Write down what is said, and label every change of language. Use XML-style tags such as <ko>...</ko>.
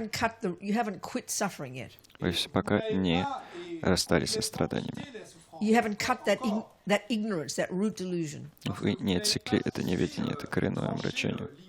<en>haven't quit suffering yet.</en> <ru>Вы пока не расстались со страданиями.</ru> <en>You haven't cut that ignorance, that root delusion.</en> <ru>Вы не отсекли это неведение, это коренное омрачение.</ru>